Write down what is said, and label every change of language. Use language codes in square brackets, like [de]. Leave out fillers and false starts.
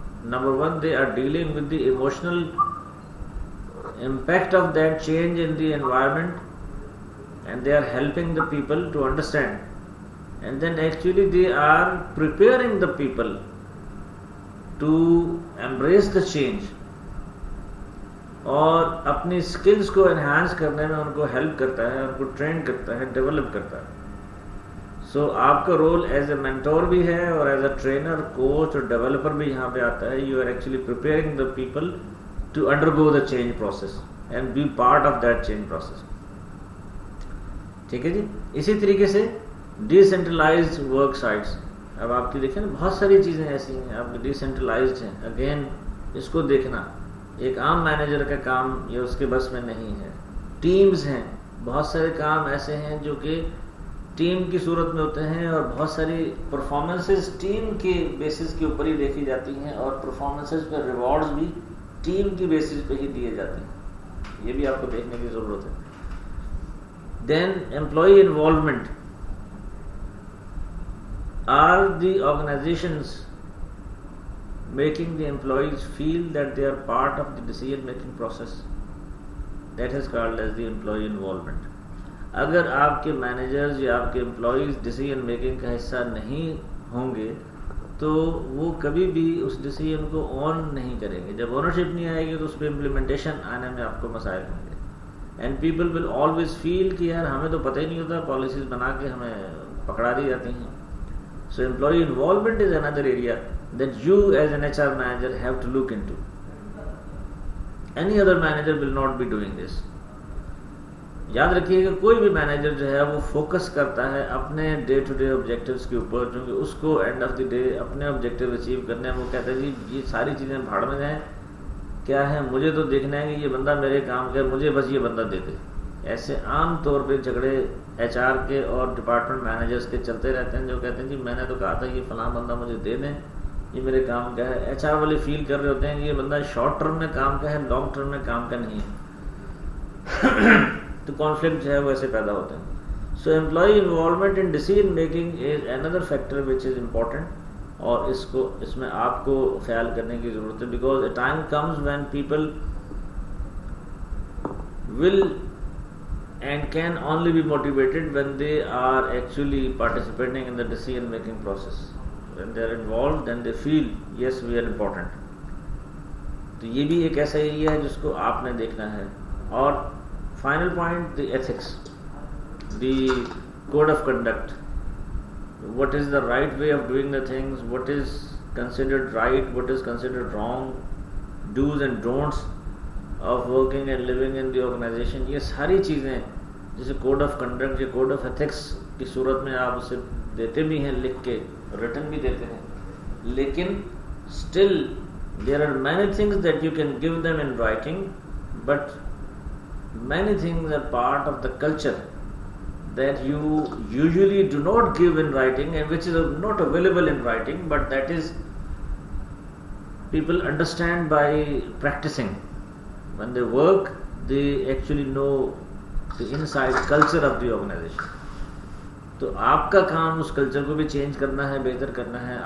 [en] Number 1 they are dealing with the emotional impact of that change in the environment, and they are helping the people to understand, and then actually they are preparing the people to embrace the change. [ur] اور اپنی skills کو enhance کرنے میں ان کو help کرتا ہے, ان کو train کرتا ہے, ڈیولپ کرتا ہے. سو آپ کا رول [en] as a mentor [ur] بھی ہے اور ایز اے ٹرینر, کوچ اور ڈیولپر بھی یہاں پہ آتا ہے. [en] You are actually preparing the people to undergo the change process and be part of that change process. [ur] ٹھیک ہے جی. اسی طریقے سے ڈی سینٹرلائزڈ ورک سائٹس. اب آپ کی دیکھیں نا بہت ساری چیزیں ایسی ہیں آپ ڈی سینٹرلائزڈ ہیں. اگین اس کو دیکھنا ایک عام مینیجر کا کام یہ اس کے بس میں نہیں ہے. ٹیمز ہیں, بہت سارے کام ایسے ہیں جو کہ ٹیم کی صورت میں ہوتے ہیں اور بہت ساری پرفارمنسز ٹیم کے بیسس کے اوپر ہی دیکھی جاتی ہیں اور پرفارمنسز پہ ریوارڈز بھی ٹیم کی بیسس پہ ہی دیے جاتے ہیں. یہ بھی آپ کو دیکھنے کی ضرورت ہے. [en] Then employee involvement. Are the organizations making the employees feel that they are part of the decision making process? That is called as the employee involvement. [ur] اگر آپ کے مینیجرز یا آپ کے امپلائیز ڈیسیجن میکنگ کا حصہ نہیں ہوں گے تو وہ کبھی بھی اس ڈیسیجن کو اون نہیں کریں گے. جب اونرشپ نہیں آئے گی تو اس پہ امپلیمنٹیشن آنے میں آپ کو مسائل ہوں گے. [en] and people will always feel [ur] کہ یار ہمیں تو پتہ ہی نہیں ہوتا, پالیسیز بنا کے ہمیں پکڑا دی جاتی ہیں. [en] So employee involvement is another area that you as an HR manager have to look into. Any other manager will not be doing this. [ur] یاد رکھیے کہ کوئی بھی مینیجر جو ہے وہ فوکس کرتا ہے اپنے ڈے ٹو ڈے آبجیکٹیوز کے اوپر, کیونکہ اس کو اینڈ آف دی ڈے اپنے آبجیکٹیو اچیو کرنے ہیں. وہ کہتا ہے جی یہ ساری چیزیں بھاڑ میں جائیں, کیا ہے مجھے تو دیکھنا ہے کہ یہ بندہ میرے کام کر, مجھے بس یہ بندہ دے دے. ایسے عام طور پہ جھگڑے ایچ آر کے اور ڈپارٹمنٹ مینیجرز کے چلتے رہتے ہیں جو کہتے ہیں جی میں نے تو کہا تھا یہ فلاں بندہ مجھے دے دیں, یہ میرے کام کا ہے. ایچ آر والے فیل کر رہے ہوتے ہیں کہ یہ بندہ شارٹ ٹرم میں کام کا ہے, لانگ ٹرم میں کام کا نہیں ہے. تو کانفلکٹ جو ہے وہ ایسے پیدا ہوتے ہیں. [en] so employee involvement in decision making is another factor which is important, [ur] اور اس میں آپ کو خیال کرنے کی ضرورت ہے. [en] Because a time comes when people will and can only be motivated when they are actually participating in the decision making process. When they are involved, then they feel yes we are important. [ur] تو یہ بھی ایک ایسا area ہے جس کو آپ نے دیکھنا ہے. اور final point, [en] the ethics, the code of conduct. What is the right way of doing the things, what is considered right, what is considered wrong, do's and don'ts of working and living in the organization. [ur] یہ ساری چیزیں جیسے code of conduct یا code of ethics کی صورت میں آپ اسے دیتے بھی ہیں لکھ کے, ریٹن بھی دیتے ہیں, لیکن [en] still there are many things that you can give them in writing, but many things are part of the culture that you usually do not give in writing and which is not available in writing, but that is people understand by practicing. When they work, they actually know the inside culture of the organization. [ur] تو آپ کا کام اس culture کو بھی change کرنا ہے, بہتر کرنا ہے.